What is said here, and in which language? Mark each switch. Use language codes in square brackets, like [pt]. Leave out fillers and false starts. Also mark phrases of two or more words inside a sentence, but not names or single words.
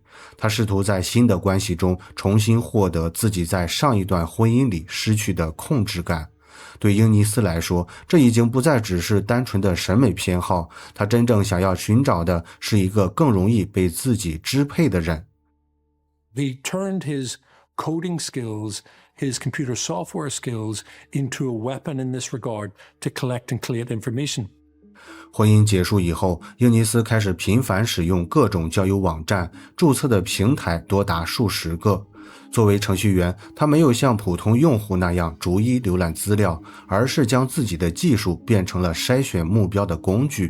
[zh] 他試圖在新的關係中重新獲得自己在上一段婚姻裡失去的控制感。對英尼斯來說，這已經不再只是單純的審美偏好，他真正想要尋找的是一個更容易被自己支配的人。 [en] He turned his coding skills, his computer software skills into a weapon in this regard to collect and collate information. [zh] 婚姻結束以後，英尼斯開始頻繁使用各種交友網站，註冊的平台多達數十個。作為程序員，他沒有像普通用戶那樣逐一瀏覽資料，而是將自己的技術變成了篩選目標的工具。